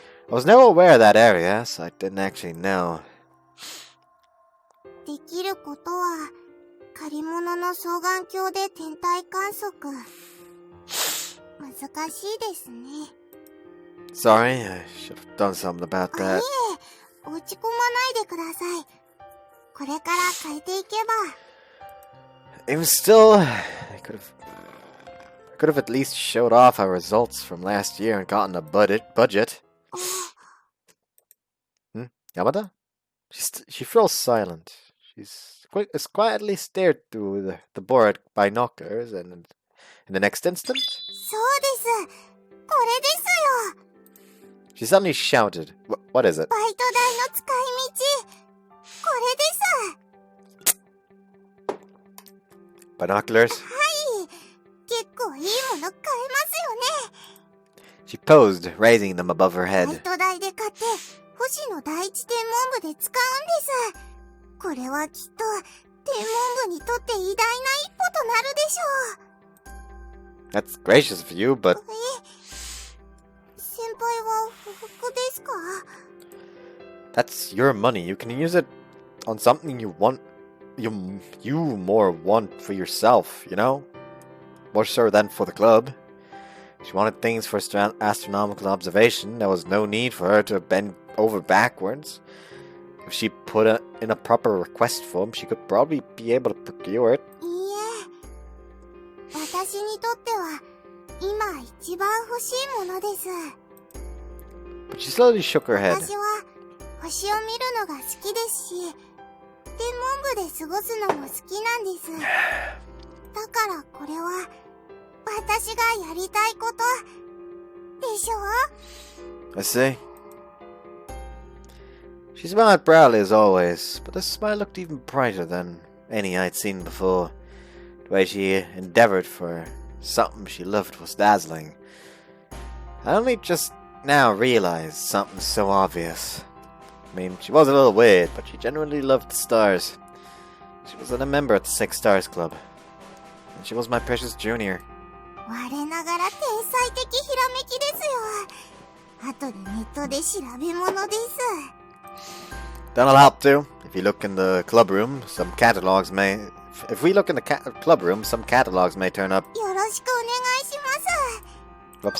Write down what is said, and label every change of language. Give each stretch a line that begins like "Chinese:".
English: I was never aware of that area, so I didn't actually know.
Japanese: できることは、借り物の双眼鏡で天体観測。難しいですね。
English: Sorry, I should have done something about
Japanese: い
English: that.
Japanese: え、落ち込まないでください。これから変えていけば。
English: Even still, I could have at least showed off our results from last year and gotten a budget. Yamada? She froze silent. She's quietly stared through the board binoculars, and in the next instant,
Japanese: そうです。これですよ。
English: she suddenly shouted, "What is it?"
Japanese: バイト代の使い道。これです。
English: Binoculars?
Japanese: はい。結構いいもの買えますよね。
English: She posed, raising them above her
Japanese: バイ
English: head.
Japanese: ト代で買って、星野第一天文部で使うんです。これはきっと天文部にとって偉大な一歩となるでしょう。
English: That's gracious of you, but
Japanese: 先輩は不服ですか？
English: that's your money. You can use it on something you want. You more want for yourself, you know? More so than for the club. She wanted things for astronomical observation. There was no need for her to bend over backwards. If she put it in a proper request form, she could probably be able to procure it.
Japanese: いいえ、私にとっては今一番欲しいものです。
English: But she slowly shook her head.
Japanese: 私は星を見るのが好きですし、天文部で過ごすのも好きなんです。だからこれは私がやりたいことでしょ？
English: I see. She smiled proudly as always, but the smile looked even brighter than any I'd seen before. The way she endeavored for something she loved was dazzling. I only just now realized something so obvious. I mean, she was a little weird, but she genuinely loved the stars. She was a member at the Six Stars Club, and she was my precious junior.
Japanese: 我ながら天才的ひらめきですよ。後でネットで調べ物です。
English: That'll help too. If you look in the club room, some catalogs may... If we look in the club room, some catalogs may turn up.
Japanese: よろしくお願いします。